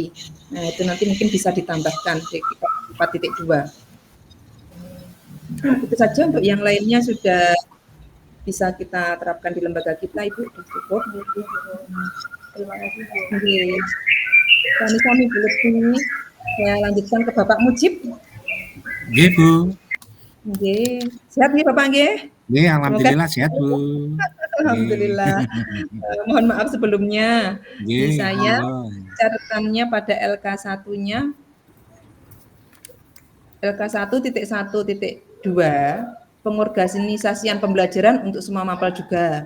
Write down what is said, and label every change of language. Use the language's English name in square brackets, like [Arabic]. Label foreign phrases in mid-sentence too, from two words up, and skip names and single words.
[Indonesian] Nah, itu nanti mungkin bisa ditambahkan di 4.2. Nah, itu saja. Untuk yang lainnya sudah bisa kita terapkan di lembaga kita Ibu. Cukup. Terima kasih Bu. Kami belum ini. Saya lanjutkan ke Bapak Mujib. Nggih, Bu. Nggih. Sehat nggih Bapak nggih? Nggih, alhamdulillah sehat, Bu. Alhamdulillah. Mohon maaf sebelumnya. Nggih, Saya catatannya pada LK1-nya LK1.1.2 pengorganisasian pembelajaran untuk semua mapel juga.